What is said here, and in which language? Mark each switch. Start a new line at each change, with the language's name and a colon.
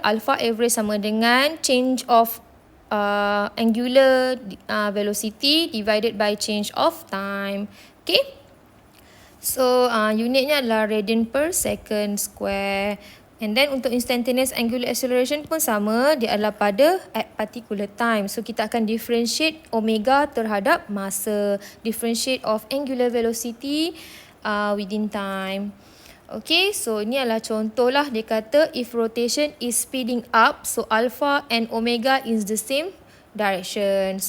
English: Alpha average
Malay: sama dengan
English: change of angular velocity divided by change of time. Okay.
Malay: So unitnya adalah
English: radian per second square. And then
Malay: untuk
English: instantaneous angular acceleration
Malay: pun sama, dia adalah pada
English: at particular time.
Malay: So kita akan differentiate omega terhadap masa,
English: differentiate of angular velocity within time.
Malay: Okay, so ini adalah contoh lah. Dia kata
English: if rotation is speeding up, so alpha and omega is the same direction.